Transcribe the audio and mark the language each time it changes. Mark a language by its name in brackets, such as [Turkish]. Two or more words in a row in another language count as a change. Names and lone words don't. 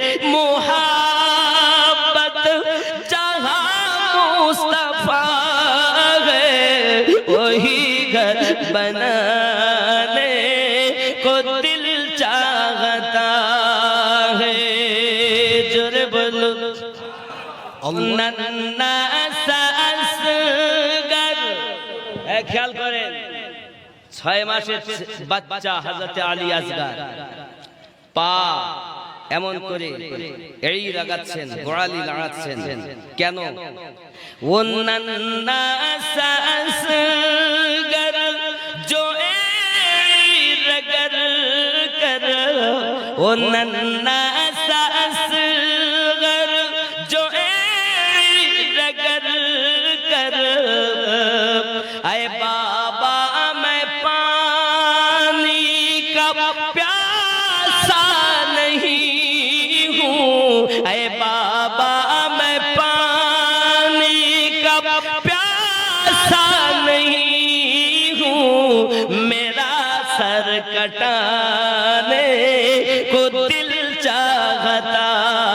[Urdu] محبت جہاں مصطفیٰ ہے وہی گھر بنانے کو دل چاہتا ہے جرے بولو ننّا اصغر [Bangla] খেয়াল করেন 6 মাসের বাচ্চা হযরত আলী আসগর পা এমন করে এই লাগাচ্ছেন গোড়ালি লাগাচ্ছেন কেন ও নন্না [Urdu] اصغر جو رگر کر او ننھا سا اصغر جو رگر کر اے بابا میں پانی کا پیاسا نہیں ہوں، اے بابا میں پانی کا پیاسا نہیں ہوں، میرا سر کٹانے کو دل چاہتا